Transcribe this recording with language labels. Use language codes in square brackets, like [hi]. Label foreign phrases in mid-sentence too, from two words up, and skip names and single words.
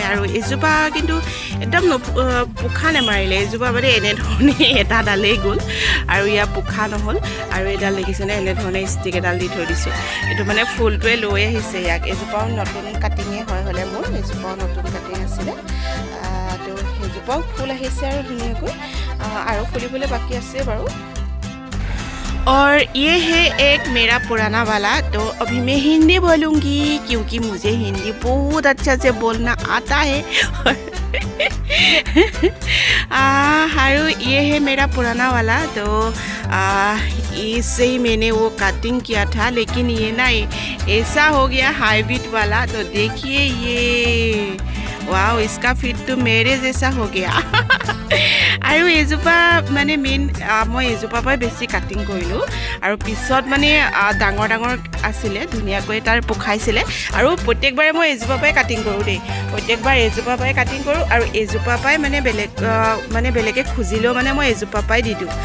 [as] আৰু এইজোপা কিন্তু একদম পোখা নেমাৰিলে, এইজোপা মানে এনেধৰণে এটা ডালেই গ'ল আৰু ইয়াৰ পোখা নহ'ল। আৰু এইডাল দেখিছেনে, এনেধৰণে ষ্টিক এডাল দি থৈ দিছোঁ, এইটো মানে ফুলটোৱে লৈ আহিছে ইয়াক। এইজোপাও নতুন কাটিঙে হয়, হ'লে মোৰ এইজোপাও নতুন কাটিং আছিলে। তো সেইজোপাও ফুল আহিছে আৰু ধুনীয়াকৈ, আৰু ফুলিবলৈ বাকী আছে বাৰু। [hi] और ये है एक मेरा पुराना वाला, तो अभी मैं हिंदी बोलूँगी क्योंकि मुझे हिंदी बहुत अच्छा से बोलना आता है। और ये है मेरा पुराना वाला, तो इससे ही मैंने वो कटिंग किया था, लेकिन ये ना ऐसा हो गया हाइब्रिड वाला। तो देखिए ये, वाह, इसका फिट तो मेरे जैसा हो गया। [as] আৰু এইজোপা মানে মেইন মই এইজোপাৰ পৰাই বেছি কাটিং কৰিলোঁ, আৰু পিছত মানে ডাঙৰ ডাঙৰ আছিলে, ধুনীয়াকৈ তাৰ পোখাইছিলে। আৰু প্ৰত্যেকবাৰে মই এইজোপাৰ পৰাই কাটিং কৰোঁ দেই, প্ৰত্যেকবাৰ এইজোপাৰ পৰাই কাটিং কৰোঁ। আৰু এইজোপাৰ পৰাই মানে বেলেগে খুজিলেও মানে মই এইজোপাৰ পৰাই দি দিওঁ।